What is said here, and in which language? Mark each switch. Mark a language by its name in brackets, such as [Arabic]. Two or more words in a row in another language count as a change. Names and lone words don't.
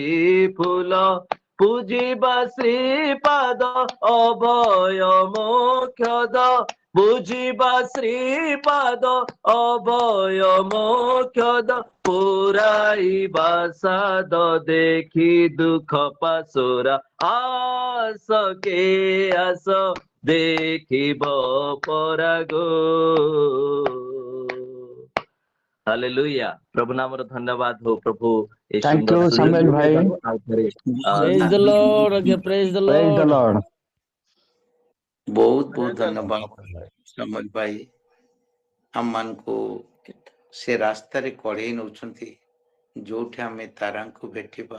[Odia] ଫୁଲ ପୂଜିବା ଶ୍ରୀପାଦ ଅଭୟ ମୋକ୍ଷଦ ବୁଝିବା ଶ୍ରୀପାଦ ଅଭୟ ମୋକ୍ଷଦ ପୁରାଇବା ସାଦ ଦେଖି ଦୁଃଖ ପାଶୋରା ଆସ କେ ଆସ ଦେଖିବ ପରାଗୋ ହାଲେଲୁୟା ପ୍ରଭୁ ନାମର ଧନ୍ୟବାଦ ହଉ ପ୍ରଭୁ ଏ [English] Thank [Odia] ସୁନ୍ଦର [English] you, [Odia] ସୁଯୋଗ Samuel ଭାଇ। ଦେଇଥିବାରୁ ଆଉ ଥରେ [English] Praise the Lord, okay, praise the Praise the Lord. Lord. [Odia] ବହୁତ ବହୁତ ଧନ୍ୟବାଦ ସମଲ ଭାଇ ଆମମାନଙ୍କୁ ସେ ରାସ୍ତାରେ କଢେଇ ନଉଛନ୍ତି ଯୋଉଠି ଆମେ ତାରାଙ୍କୁ ଭେଟିବା